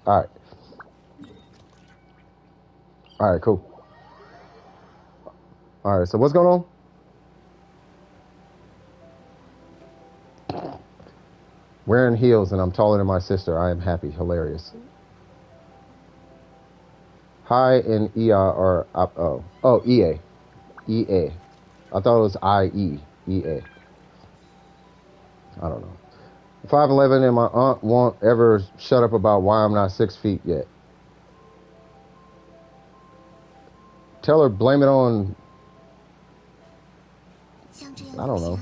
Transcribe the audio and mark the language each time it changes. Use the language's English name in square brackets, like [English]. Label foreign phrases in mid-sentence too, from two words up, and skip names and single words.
[English] All right. All right, cool. All right, so what's going on? Wearing heels and I'm taller than my sister. I am happy. Hilarious. Hi and EA are EA. EA. I thought it was IE. EA. I don't know. 5'11" and my aunt won't ever shut up about why I'm not 6 feet yet. Tell her blame it on, I don't know.